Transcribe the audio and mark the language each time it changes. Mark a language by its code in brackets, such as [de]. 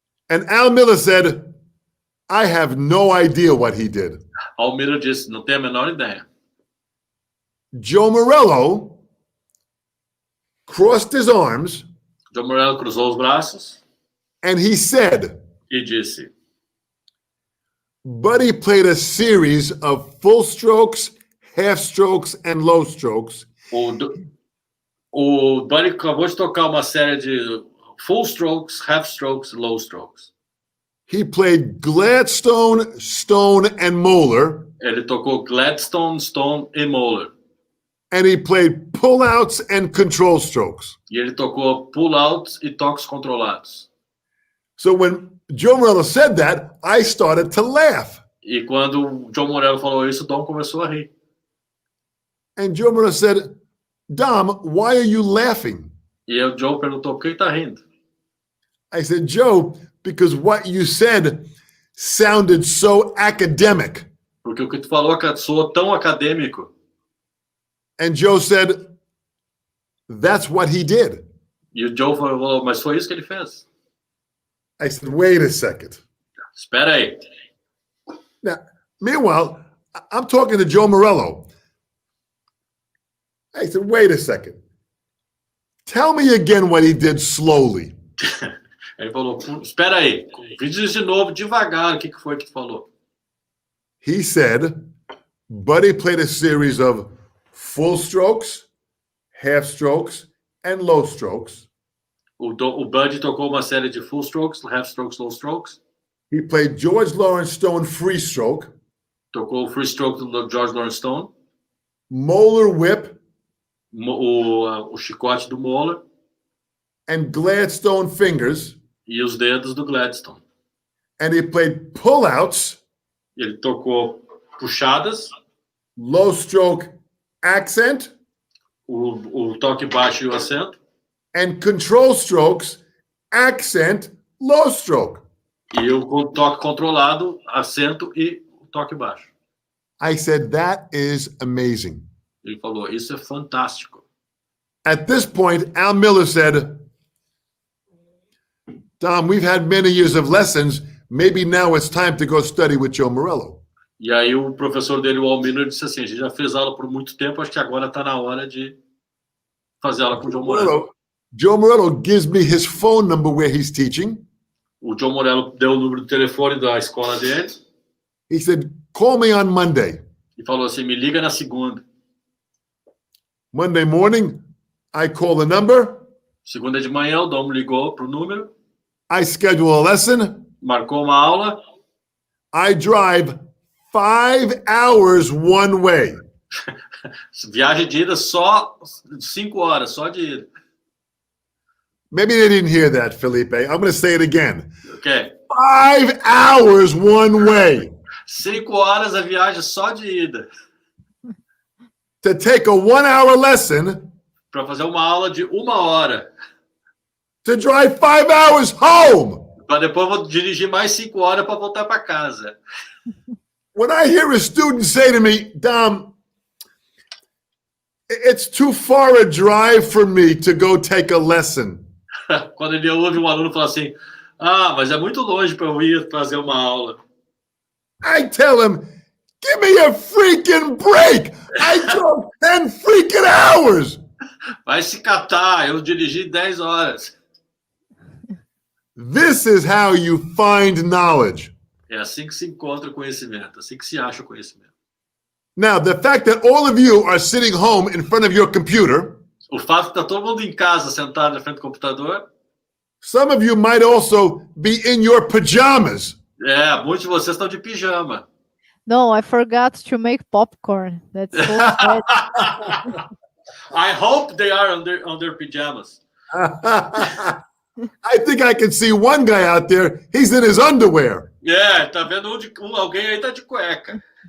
[en] And Al Miller said, I have no idea what he did. [pt] Al Miller disse, não tenho a menor ideia. [en] Joe Morello crossed his arms [pt] Joe Morello cruzou os braços [en] and he said, [pt] e disse, [en] Buddy played a series of full strokes, half strokes, and low strokes. [pt] O Buddy acabou de tocar uma série de [en] full strokes, half strokes, low strokes. He played Gladstone, Stone, and Moeller. [pt] Ele tocou Gladstone, Stone e Moeller. [en] And he played pullouts and control strokes. [pt] E ele tocou pull-outs e toques controlados. [en] So when Joe Morello said that, I started to laugh. [pt] E quando o Joe Morello falou isso, o Dom começou a rir. [en] And Joe Morello said, Dom, why are you laughing? [pt] E o Joe perguntou, por que está rindo? [en] I said, Joe, because what you said sounded so academic. [pt] Porque o que tu falou soou tão acadêmico. [en] And Joe said, that's what he did. [pt] E o Joe falou, mas foi isso que ele fez. [en] I said, wait a second. [pt] Espera aí. [en] Now, meanwhile, I'm talking to Joe Morello. I said, wait a second. Tell me again what he did slowly. [pt] Ele falou, espera aí. Diz de novo, devagar, o que foi que tu falou? [en] He said, Buddy played a series of full strokes, half strokes, and low strokes. [pt] O Buddy tocou uma série de [en] full strokes, half strokes, low strokes. He played George Lawrence Stone free stroke. [pt] Tocou o free stroke do George Lawrence Stone. [en] Moeller whip. [pt] O chicote do Moeller. [en] And Gladstone fingers. [pt] E os dedos do Gladstone. [en] And he played pullouts. [pt] Ele tocou puxadas. [en] Low stroke accent. [pt] O toque baixo e o acento. [en] And control strokes, accent, low stroke. [pt] E o toque controlado, acento e o toque baixo. [en] I said, that is amazing. [pt] Ele falou, isso é fantástico. [en] At this point, Al Miller said, Tom, we've had many years of lessons. Maybe now it's time to go study with Joe Morello. [pt] E aí o professor dele, o Al Miller, disse assim, a gente já fez aula por muito tempo, acho que agora está na hora de fazer aula com o Joe Morello. [en] Joe Morello gives me his phone number where he's teaching. [pt] O Joe Morello deu o número do telefone da escola dele. [en] He said, call me on Monday. [pt] E falou assim, me liga na segunda. [en] Monday morning, I call the number. [pt] Segunda de manhã, o Dom ligou para o número. [en] I schedule a lesson. [pt] Marcou uma aula. [en] I drive 5 hours one way. [pt] Viagem de ida só 5 horas, só de ida. [en] Maybe they didn't hear that, Felipe. I'm going to say it again. Okay. 5 hours one way. [pt] 5 horas a viagem só de ida. [en] To take a 1 hour lesson. [pt] Para fazer uma aula de 1 hora. [en] To drive 5 hours home. [pt] Para depois vou dirigir mais 5 horas para voltar para casa. [en] When I hear a student say to me, Dom, it's too far a drive for me to go take a lesson. [pt] Quando ele ouve um aluno falar assim, mas é muito longe para eu ir fazer uma aula. [en] I tell him, give me a freaking break. I drove 10 freaking hours. [pt] Vai se catar, eu dirigi 10 horas. [en] This is how you find knowledge. [pt] É assim que se encontra o conhecimento, assim que se acha o conhecimento. [en] Now, the fact that all of you are sitting home in front of your computer, [pt] O fato que tá todo mundo em casa sentado na frente do computador, [en] some of you might also be in your pajamas. [pt] muitos de vocês estão de pijama. [en] No, I forgot to make popcorn. That's so sad. I hope they are on their pajamas. I think I can see one guy out there. He's in his underwear. [pt] Tá vendo alguém aí tá de cueca.